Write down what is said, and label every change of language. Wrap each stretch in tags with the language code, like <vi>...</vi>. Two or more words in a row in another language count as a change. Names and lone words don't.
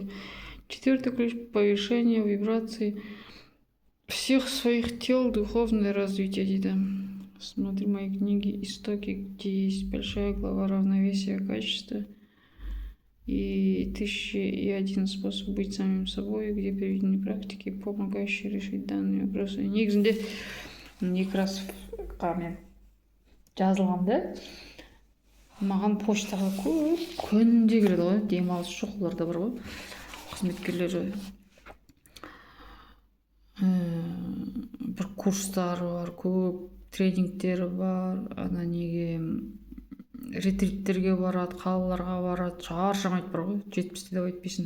<ru>Четвертый ключ – повышение вибраций всех своих тел, духовное развитие.</ru> <kk>Дейді.</kk> <ru>Смотри мои книги «Истоки», где есть большая глава равновесия качества и 1001 способ быть самим собой, где приведены практики, помогающие решить данные вопросы.</ru> <kk>Негізінде Некрасовқа жазылған да, маған почтаға көп күнде келеді ғой, демалыс жоқ, оларда бар ғой қызметкерлері. Бір курстары бар, көп тренингтері бар, ретриттерге барады, қалаларға барады, шаршамайды бар ғой, 70-те деп айтпайсың.</kk>